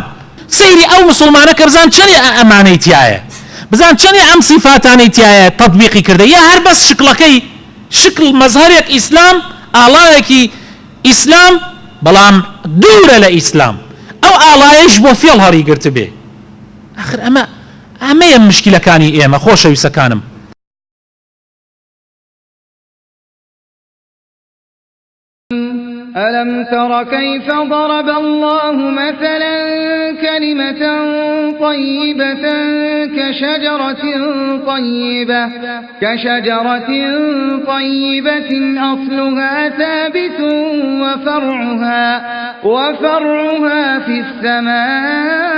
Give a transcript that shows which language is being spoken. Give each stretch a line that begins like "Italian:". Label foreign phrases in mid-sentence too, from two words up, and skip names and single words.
Central Kurdish: سەیری ئەو مسلمانە کە بزان چەندێ ئەمانەی تایە، بزان چەندێ ئەم سیفاتانی تایە تەطبیقی کردە، یا هەر بەس شکلەکەی شکل مەزهەرێک ئیسلام، ئاڵایەکی ئیسلام بەڵام دوورە لە ئیسلام، ئەو ئاڵایەش بۆ فێڵ هەڕی گرت بێ. آخر ئەمەیە مشکلەکانی ئێمە خۆشەویستەکانم.
Arabic: ألم تر كيف ضرب الله مثلا كلمة طيبة كشجرة طيبة أصلها ثابت وفرعها في السماء